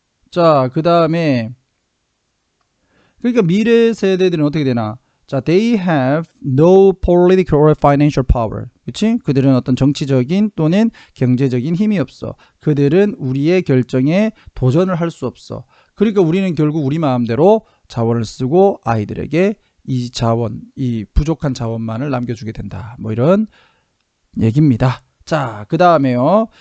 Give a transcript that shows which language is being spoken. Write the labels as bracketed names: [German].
[Korean] 자, 그 다음에 그러니까 미래 세대들은 어떻게 되나? [English] 자, they have no political or financial power. [Korean] 그치? 그들은 어떤 정치적인 또는 경제적인 힘이 없어. 그들은 우리의 결정에 도전을 할 수 없어. 그러니까 우리는 결국 우리 마음대로 자원을 쓰고 아이들에게 이 자원, 이 부족한 자원만을 남겨주게 된다. 뭐 이런 얘기입니다. 자, 그 다음에요.